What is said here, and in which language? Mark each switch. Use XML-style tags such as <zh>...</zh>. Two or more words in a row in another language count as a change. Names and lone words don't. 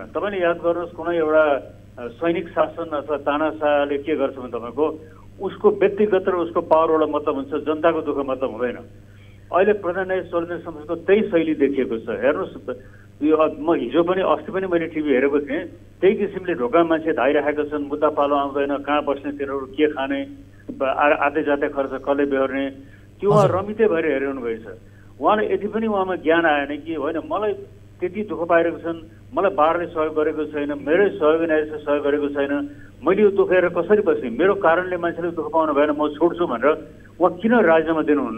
<ne>तपाईँले याद गर्नुहोस्, कुनै एउटा सैनिक शासन अथवा तानाशाहले के गर्छ भने तपाईँको उसको व्यक्तिगत र उसको पावरवाला मतलब हुन्छ, जनताको दुःख मतलब हुँदैन। अहिले प्रधान न्यायाधीश चौलेन्द्र शमशेरको त्यही शैली देखिएको छ। हेर्नुहोस्, यो म हिजो पनि अस्ति पनि मैले टिभी हेरेको थिएँ, त्यही किसिमले ढोका मान्छे धाइरहेका छन्, मुद्दा पालो आउँदैन, कहाँ बस्ने, तिनीहरू के खाने,</ne> <hi>आते जाते</hi> <ne>खर्च कसले बेहोर्ने, त्यो उहाँ रमितै भएर हेरिरहनु भएको छ। उहाँले यति पनि उहाँमा ज्ञान आएन कि होइन मलाई त्यति दुःख पाइरहेको छन्, मलाई बारले सहयोग गरेको छैन, मेरै सहयोगी न्यायाधीशले सहयोग गरेको छैन, मैले यो दुःख हेरेर कसरी बस्ने, मेरो कारणले मान्छेले दुःख पाउनु भएन, म छोड्छु भनेर उहाँ किन राजीनामा दिनुहुन्न?</ne>